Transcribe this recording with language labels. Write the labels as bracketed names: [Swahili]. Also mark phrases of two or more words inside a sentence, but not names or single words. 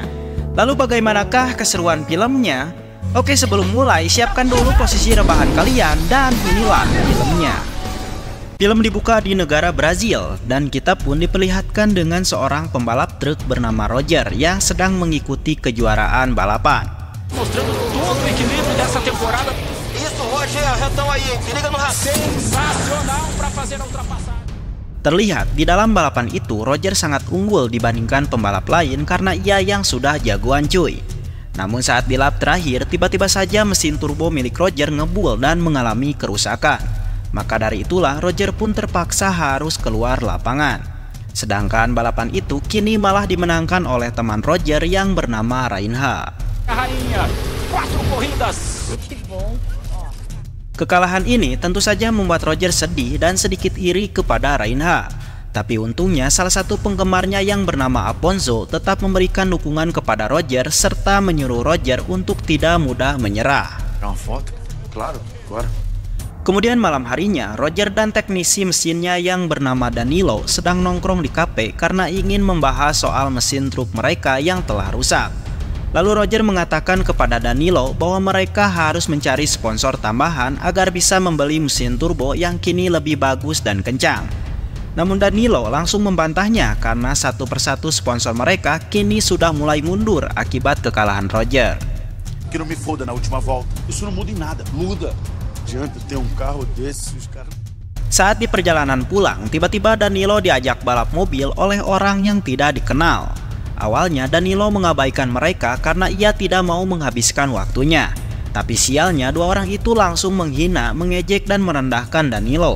[Indonesian] Lalu bagaimanakah keseruan filmnya? Oke, sebelum mulai, siapkan dulu posisi rebahan kalian dan inilah filmnya. Film dibuka di negara Brazil dan kita pun diperlihatkan dengan seorang pembalap truk bernama Roger yang sedang mengikuti kejuaraan balapan. [Portuguese] Mostrando todo o equilíbrio dessa temporada. Isso, Roger, retão aí, se liga no radar. Sensacional para fazer a ultrapassagem. [Indonesian] Terlihat di dalam balapan itu Roger sangat unggul dibandingkan pembalap lain karena ia yang sudah jagoan cuy. Namun saat di lap terakhir tiba-tiba saja mesin turbo milik Roger ngebul dan mengalami kerusakan. Maka dari itulah Roger pun terpaksa harus keluar lapangan. Sedangkan balapan itu kini malah dimenangkan oleh teman Roger yang bernama Reinhard. [Portuguese] Rainha, 4 corridas. [Indonesian] Kekalahan ini tentu saja membuat Roger sedih dan sedikit iri kepada Reinhard. Tapi untungnya salah satu penggemarnya yang bernama Afonso tetap memberikan dukungan kepada Roger serta menyuruh Roger untuk tidak mudah menyerah. [Portuguese] Tirar uma foto? Claro, agora. [Indonesian] Kemudian malam harinya, Roger dan teknisi mesinnya yang bernama Danilo sedang nongkrong di kafe karena ingin membahas soal mesin truk mereka yang telah rusak. Lalu Roger mengatakan kepada Danilo bahwa mereka harus mencari sponsor tambahan agar bisa membeli mesin turbo yang kini lebih bagus dan kencang. Namun Danilo langsung membantahnya karena satu persatu sponsor mereka kini sudah mulai mundur akibat kekalahan Roger. [Portuguese] Que não me foda na última volta. Isso não muda em nada. Muda. Adianta ter carro desse, os caras. [Indonesian] Saat di perjalanan pulang, tiba-tiba Danilo diajak balap mobil oleh orang yang tidak dikenal. Awalnya Danilo mengabaikan mereka karena ia tidak mau menghabiskan waktunya. Tapi sialnya dua orang itu langsung menghina, mengejek dan merendahkan Danilo.